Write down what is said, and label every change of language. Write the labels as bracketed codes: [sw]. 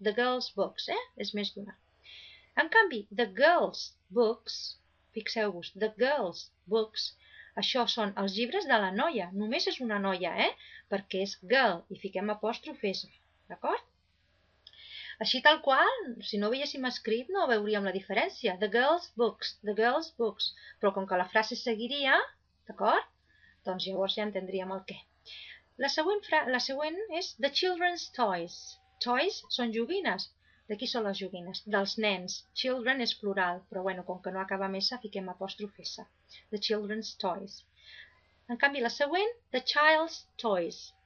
[en] The girls' books, [ca] és més d'una. En canvi, the girls' books, fixeu-vos, the girls' books, això són els llibres de la noia. Només és una noia, perquè és girl i fiquem apòstrof S, d'acord? Així tal qual, si no veiéssim escrit no veuríem la diferència. [en] The girls' books, the girls' books. [ca] Però com que la frase seguiria, d'acord? Doncs llavors ja entendríem el què. La següent és [en] the children's toys. [ca] Toys són joguines. De qui són les joguines? Dels nens. Children és plural, però com que no acaba amb S, fiquem apòstrof S. [en] The children's toys. [ca] En canvi, la següent, [en] the child's toys.